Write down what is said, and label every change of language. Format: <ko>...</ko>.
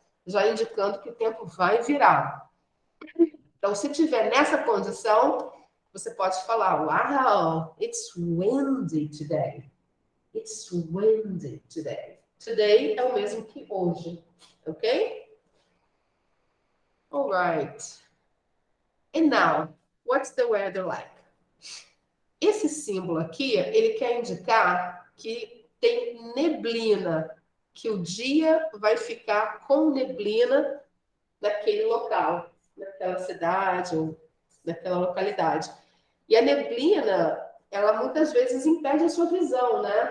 <pt>Já indicando que o tempo vai virar. Então, se tiver nessa condição, você pode falar,</pt> <en>wow, it's windy today. It's windy today.</en> <pt>Today é o mesmo que hoje, ok?</pt> <en>All right. And now, what's the weather like?</en> <pt>Esse símbolo aqui, ele quer indicar que tem neblina, que o dia vai ficar com neblina naquele local, naquela cidade ou naquela localidade. E a neblina, ela muitas vezes impede a sua visão, né?</pt>